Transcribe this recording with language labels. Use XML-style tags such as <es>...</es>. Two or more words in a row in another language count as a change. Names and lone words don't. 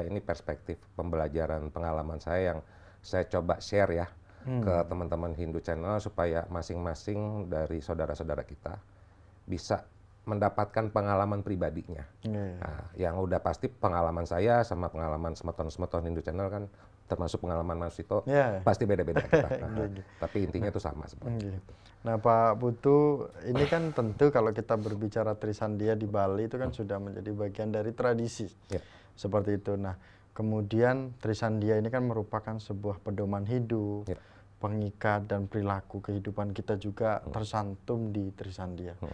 <id>Ini perspektif pembelajaran pengalaman saya yang saya coba share ya ke teman-teman Hindu Channel supaya masing-masing dari saudara-saudara kita bisa mendapatkan pengalaman pribadinya. Nah, yang udah pasti pengalaman saya sama pengalaman semeton-semeton Hindu Channel kan termasuk pengalaman Mas Sito, pasti beda-beda kita. Tapi intinya itu sama sebenarnya. Nah Pak Putu, ini kan tentu kalau kita berbicara Trisandya di Bali itu kan sudah menjadi bagian dari tradisi. Seperti itu. Nah kemudian Trisandya ini kan merupakan sebuah pedoman hidup, pengikat dan perilaku kehidupan kita juga tersantum di Trisandya.</id>